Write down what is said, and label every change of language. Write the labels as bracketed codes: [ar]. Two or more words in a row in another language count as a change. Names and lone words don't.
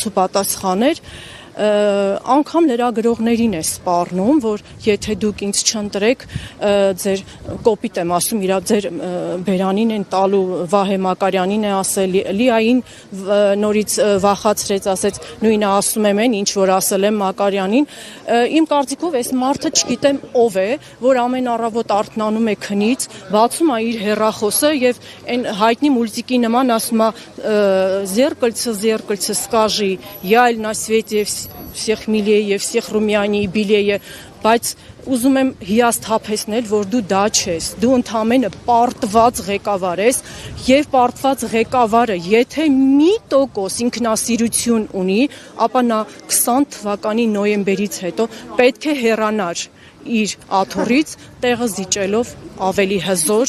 [hy] ու պատասխաներ անգամ լրագրողներին է սպառնում որ եթե դուք ինձ չընտրեք ձեր կոպիտ եմ ասում իր ձեր բերանին են տալու Վահե Մակարյանին է ասել Լիային նորից վախացրեց ասեց նույնը ասում եմ այն ինչ որ ասել եմ Մակարյանին իմ կարծիքով այս մարդը չգիտեմ ով է որ ամեն առավոտ արթնանում է քնից բացում է իր հեռախոսը եւ այն հայտնի մուլտիկի նման ասում է [ru] зеркальце скажи я на свете всех милее [hy] եւ [ru] всех румянее белее [hy] բայց ուզում եմ հիասթափեցնել որ դու դա չես դու ընդամենը պարտված ղեկավար ես եւ պարտված ղեկավարը եթե մի տոկոս ինքնասիրություն ունի ապա նա 20 թվականի նոյեմբերից հետո պետք է հեռանար իր աթոռից տեղը զիջելով ավելի հզոր